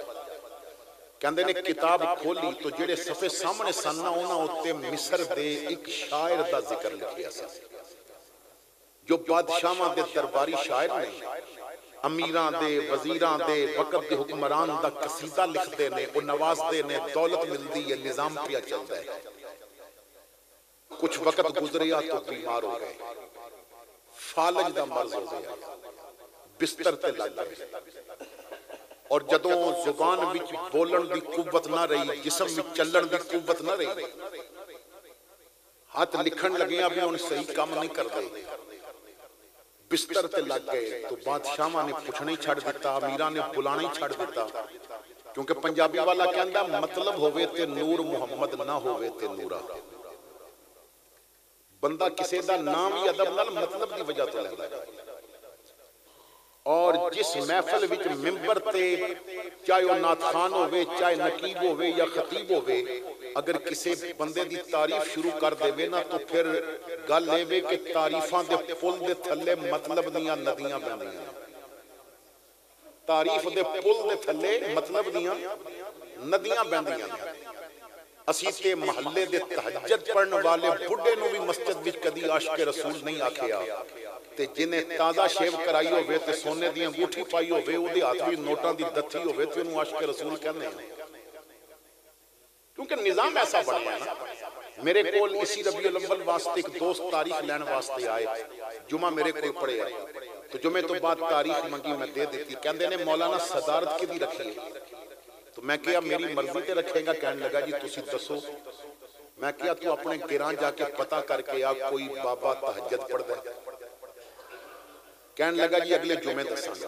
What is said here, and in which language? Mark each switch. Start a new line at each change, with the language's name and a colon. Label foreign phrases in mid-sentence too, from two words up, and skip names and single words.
Punjabi: کہندے نے کتاب کھولی تو جڑے صفحے سامنے سننا ہونا ہوتے مصر دے ایک شاعر دا ذکر لکھیا سی، جو بادشاہاں دے درباری شاعر نے، امیراں دے وزیراں دے وقت دے حکمران دا قصیدہ لکھ دے نے، وہ نواز دے نے، دولت ملدی ہے، نظام پیا چلتا ہے۔ کچھ وقت گزریا تو بیمار ہو گئے، فالج دا مرض ہو گیا، بستر تے لگ گئے، اور جدوں زبان وچ بولن دی قوت نہ رہی، جسم وچ چلن دی قوت نہ رہی، ہاتھ لکھن لگیاں بھی ان صحیح کام نہیں کر دے، بستر تے لگ گئے تو بادشاہاں نے پوچھنا ہی چھڑ دیتا، امیراں نے بلانا ہی چھڑ دیتا، کیونکہ پنجابی والا کہندا مطلب ہوئے تے نور محمد نہ ہوئے تے نورا۔ بندہ کسی دا نام یا ادب نال مطلب دی وجہ تو لیندا ہے، اور جس محفل وچ منبر تے چاہے وہ نعت خوان ہوئے، چاہے نقیب ہوئے یا خطیب ہوئے، اگر کسی بندے دی تعریف شروع کر دے نا تو پھر گل اے کہ تعریفاں دے پل دے تھلے مطلب دیاں ندیاں بہندیاں، تعریف دے پل دے تھلے مطلب دیاں ندیاں بہندیاں۔ اسی تے محلے دے تہجد پڑھن والے بڑھے نو بھی مسجد وچ کدی عاشق رسول نہیں آکھیا، تے جنہیں تازہ شیو کرائی ہوئے تے سونے دی انگوٹھی پائی ہوئے، او دے ہاتھ وچ نوٹاں دی دتھی ہوئے تے انہوں عاشق رسول کہنے ہیں، کیونکہ نظام ایسا بن گیا نا۔ میرے کول اسی ربیع الاول واسطے ایک دوست تاریخ لین واسطے آئے، جمعہ میرے کول پڑھے آئے، تو جمعے تو بعد تاریخ منگی میں دے دیتی، کہندے نے مولانا صدارت کی دی رکھی ہے، تو میں کہا میری مرضی تے رکھے گا، کہنے لگا جی تسی دسو، میں کہا تو اپنے گران جا کے پتہ کر کے آ کوئی بابا تہجد پڑھ دے، کہنے لگا جی اگلے جمعے دساں گا۔